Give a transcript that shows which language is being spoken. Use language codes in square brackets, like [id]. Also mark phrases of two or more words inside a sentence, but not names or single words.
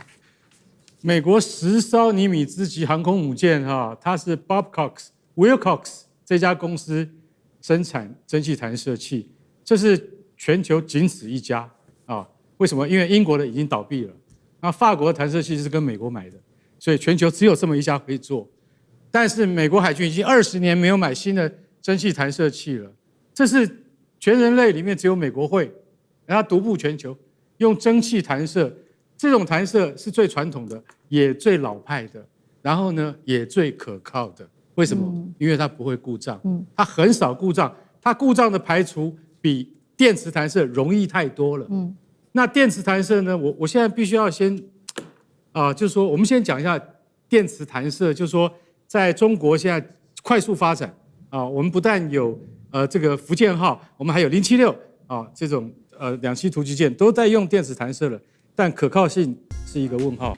[zh] 美國10艘尼米茲級航空母艦它是 Wilcox 這家公司生產蒸汽彈射器，這是全球僅此一家為什麼？因為英國的已經倒閉了，那法國的彈射器是跟美國買的，所以全球只有這麼一家可以做。但是美國海軍已經20年沒有買新的蒸汽彈射器了，這是全人類裡面只有美國會，然後獨步全球，用蒸汽彈射。這種彈射是最傳統的，也最老派的，然後呢，也最可靠的。為什麼？因為它不會故障，它很少故障，它故障的排除比電磁彈射容易太多了。那電磁彈射呢？我現在必須要先就是說，我們先講一下電磁彈射，就是說，在中國現在快速發展。我們不但有這個福建號，我們還有076這種2棲突擊艦都在用電磁彈射了，但可靠性是一個問號。